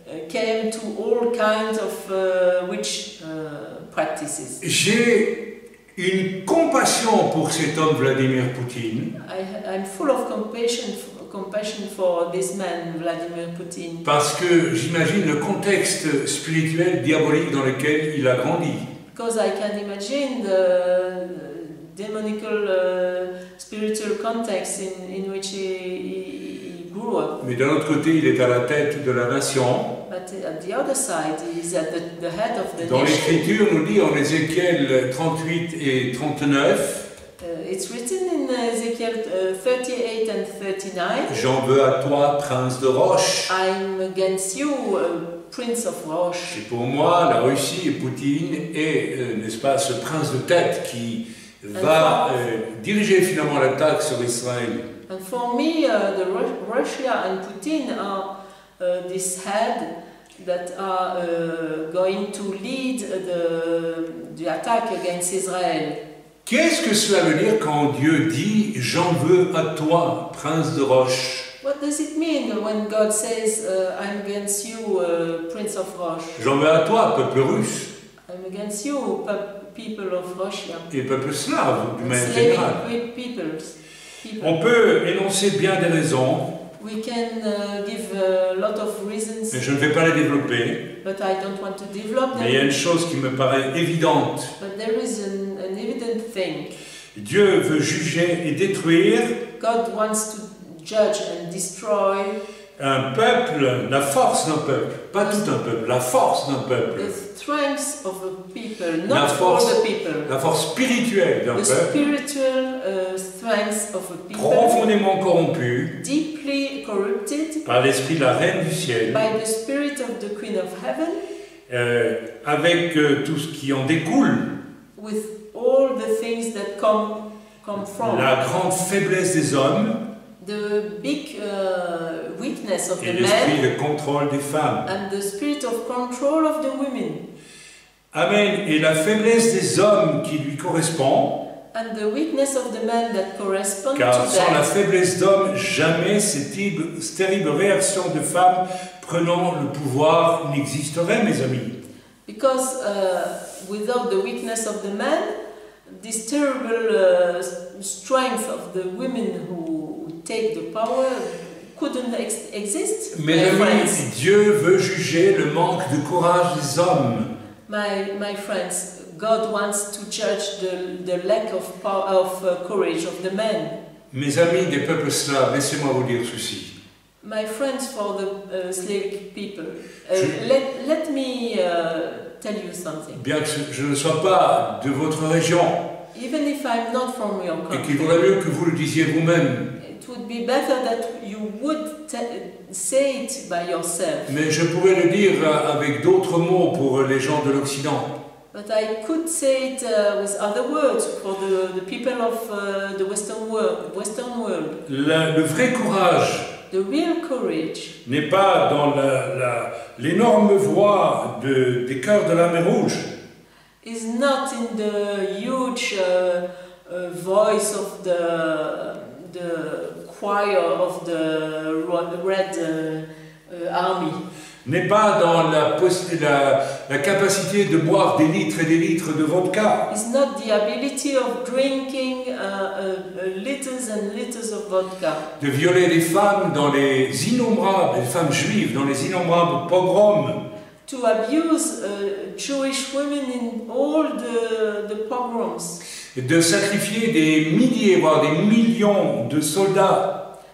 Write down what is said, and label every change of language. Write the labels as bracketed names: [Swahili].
[English] Came to all kinds of witch practices. [French] J'ai une compassion pour cet homme Vladimir Poutine. [English] I'm full of compassion for this man, Vladimir Putin. [French] Parce que j'imagine le contexte spirituel diabolique dans lequel il a grandi. [English] Because I can imagine the demonical spiritual context in which he grew up. [French] Mais d'un autre côté, il est à la tête de la nation. [English] But at the other side, he is at the head of the [French] Dans [English] nation. [French] l'Écriture, nous dit en Ézéchiel 38 et 39, [English] It's written in Ezekiel 38 and 39. [French] J'en veux à toi, prince de roche. [English] I'm against you, prince of Rosh. [French] Et pour moi, la Russie et Poutine est, n'est-ce pas, ce prince de tête qui va diriger finalement l'attaque sur Israël. [English] And for me, Russia and Putin are this head that are going to lead the attack against Israel. [French] Qu'est-ce que cela veut dire quand Dieu dit « J'en veux à toi, prince de roche » [English] What does it mean when God says, I'm against you, prince of Rosh? [French] J'en veux à toi, peuple russe. [English] I'm against you, people of Russia. [French] Et peuple slave, du même [English] Slavic [French] général. [English] people. [French] On peut énoncer bien des raisons, [English] We can give a lot of reasons, [French] mais je ne vais pas les développer. [English] but I don't want to develop [French] Mais il y a [English] them. [French] une chose qui me paraît évidente. [English] But there is an evident thing. [French] Dieu veut juger et détruire [English] God wants to judge and destroy [French] un peuple, la force d'un peuple, pas tout un peuple, la force d'un peuple, [English] the strength of a people, [French] La [English] not [French] force- [English] all the people. [French] la force spirituelle d'un [English] The [French] peuple, [English] spiritual strength of a people, [French] profondément corrompu [English] deeply corrupted [French] par l'esprit de la reine du ciel, [English] by the spirit of the Queen of Heaven, [French] avec tout ce qui en découle, [English] with all the things that come from [French] la grande faiblesse des hommes, [English] the big weakness of [French] et [English] the [French] l'esprit [English] men [French] de contrôle des femmes. [English] and the spirit of control of the women. [French] Amen. Et la faiblesse des hommes qui lui correspond, [English] And the weakness of the men that correspond [French] car [English] to [French] sans la [English] that. [French] faiblesse d'homme, jamais cette terrible réaction de femmes prenant le pouvoir n'existerait, mes amis. [English] Because without the weakness of the man, this terrible strength of the women who take the power couldn't exist. [French] Mes [English] My [French] amis, [English] friends, [French] Dieu veut juger le manque de courage des hommes. [English] my friends, God wants to judge the lack of power, courage of the men. [French] Mes amis des peuples slaves, laissez-moi vous dire ceci. [English] My friends for the Slavic people, [French] Je- [English] let me tell you something. [French] Bien que je ne sois pas de votre région, [English] Even if I'm not from your [French] et qu'il [English] country, [French] vaudrait mieux que vous le disiez vous-même, [English] it would be better that you would say it by yourself. [French] mais je pourrais le dire avec d'autres mots pour les gens de l'Occident. [English] But I could say it with other words for the people of the Western world. [French] Le vrai courage [English] The real courage [French] n'est pas dans l'énorme voix des chœurs de la mer Rouge, [English] is not in the huge voice of the choir of the Red Army. [French] n'est pas dans la capacité de boire des litres et des litres de vodka, [English] It's not the ability of drinking liters and liters of vodka, [French] de violer les femmes dans les femmes juives dans les innombrables pogroms, [English] to abuse Jewish women in all the pogroms, [French] et de sacrifier des milliers, voire des millions de soldats